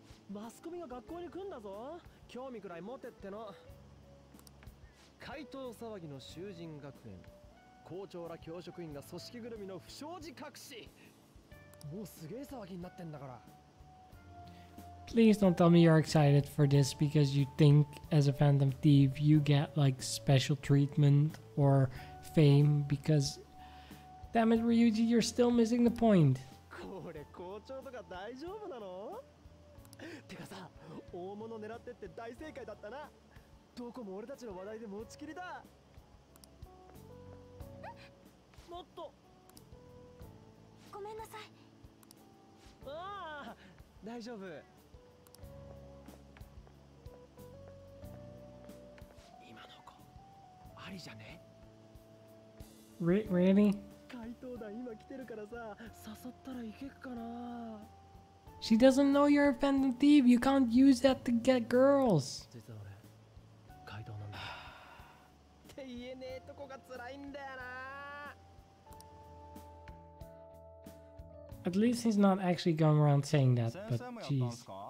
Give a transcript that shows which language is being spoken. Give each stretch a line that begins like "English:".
Japanese: マスコミが学校に来んだぞ。興味くらい持てっての。怪盗騒ぎの囚人学園。校長ら教職員が組織ぐるみの不祥事隠し。もうすげえ騒ぎになってんだから。
English: Please don't tell me you're excited for this because you think as a Phantom Thief you get like special treatment or fame because damn it Ryuji, you're still missing the point.
Japanese: これ校長とか大丈夫なの？てかさ、大物狙ってって大正解だったな。どこも俺たちの話題で持ちきりだ。もっと。ごめんなさい。ああ、大丈夫。今の子、ありじゃね
English: Really?
Japanese: 怪盗団今来てるからさ、誘ったらいけっかな。
English: She doesn't know you're a Phantom Thief. You can't use that to get girls.
Japanese: 実は俺、怪盗なんだ。って言えねえとこが辛いんだよな。
English: At least he's not actually going around saying that, but jeez.